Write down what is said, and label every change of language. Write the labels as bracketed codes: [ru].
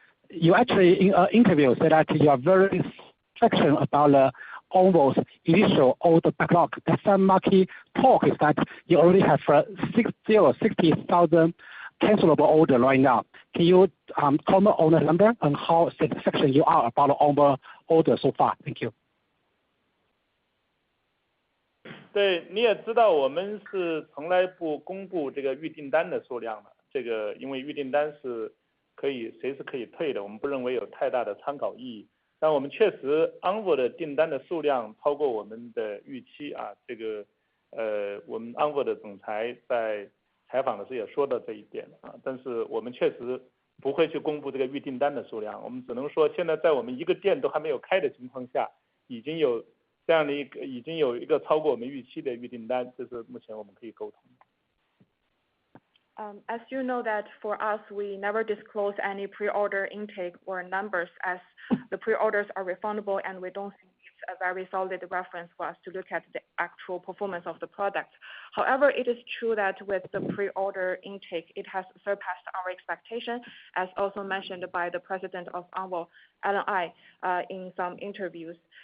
[en] You actually, in an interview, said that you are very certain about the OVO's initial order backlog. The some market talk is that you already have 60,000 cancelable order right now. Can you comment on the number and how satisfied you are about the OVO order so far? Thank you. [zh] 对，你也知道我们是从来不公布这个预订单的数量的，这个因为预订单是可以随时可以退的，我们不认为有太大的参考意义。但我们确实 OVO 的订单的数量超过我们的预期啊，这个我们 OVO 的总裁在采访的时候也说到这一点啊，但是我们确实不会去公布这个预订单的数量，我们只能说现在在我们一个店都还没有开的情况下，已经有这样的一个超过我们预期的预订单，这是目前我们可以沟通的。 [en] As you know that for us, we never disclose any pre-order intake or numbers as the pre-orders are refundable and we don't think it's a very solid reference for us to look at the actual performance of the product. However, it is true that with the pre-order intake, it has surpassed our expectation, as also mentioned by the president of OVO, Alan Ai, in some interviews.